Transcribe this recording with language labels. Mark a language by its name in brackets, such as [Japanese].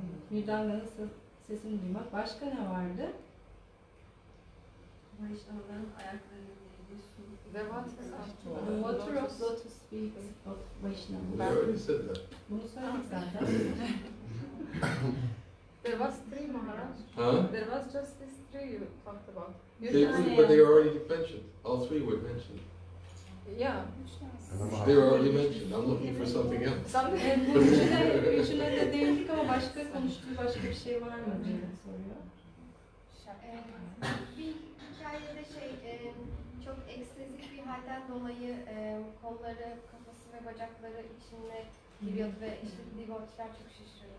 [Turkish] Mridanga'nın sesini duymak. Başka ne vardı? Vaishnavaların ayaklarının değdiği su. [English] The what? The water of lotus feet of We Vaishnava. already said that. [Turkish] Bunu söyledik zaten. [English] There was three, Maharaj. Huh? There was just these three you talked about. But they were already mentioned. All three were mentioned. Yeah. And the They were already mentioned. I'm looking for something else. Something. [Turkish] Bu üçüne de değindik ama başka konuştuğu başka bir şey var mı diye soruyor. Bir hikayede çok ekstrezik bir halden dolayı kolları, kafası ve bacakları içine giriyordu ve işte devotee'ler çok şaşırıyor.